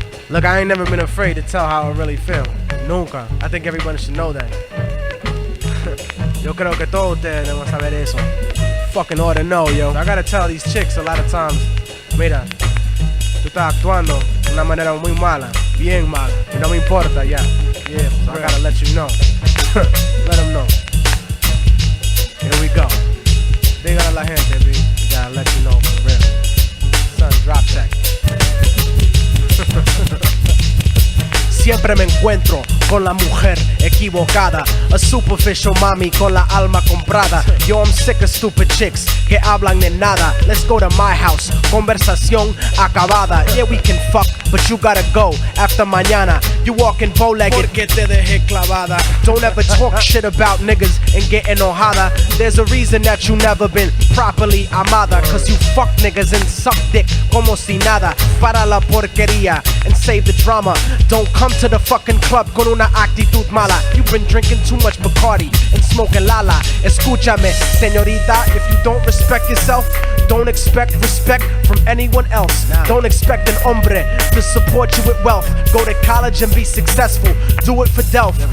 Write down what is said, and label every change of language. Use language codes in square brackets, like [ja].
[en] Look, I ain't never been afraid to tell how I really feel. [es] Nunca. [en] I think everybody should know that. [es] Yo creo que todos ustedes deben saber eso. [en] Fucking ought to know, yo. I gotta tell these chicks a lot of times, [es] mira, tú estás actuando de una manera muy mala, bien mala, y no me importa, ya. [en] Yeah, so I gotta let you know. Let them know. Here we go. [es] Dígale a la gente, B. [en] We gotta let you know for real. Son, drop tech. [es] Siempre me encuentro con la mujer equivocada, [en] a superficial [es] mami con la alma comprada. [en] Yo, I'm sick of stupid chicks [es] que hablan de nada. [en] Let's go to my house, [es] conversación acabada. [en] Yeah, we can fuck, but you gotta go after mañana. You walking bow-legged [es] porque te dejé clavada. [en] Don't ever talk shit about niggas and get enojada. There's a reason that you never been properly amada, cause you fuck niggas and suck dick [es] como si nada. Para la porquería [en] and save the drama. Don't come to the fucking club [es] con una actitud mala. [en] You've been drinking too much Bacardi and smoking Lala. [es] Escúchame, señorita, [en] if you don't respect yourself, don't expect respect from anyone else. Don't expect an hombre to support you with wealth. Go to college and be successful. Do it for Delph.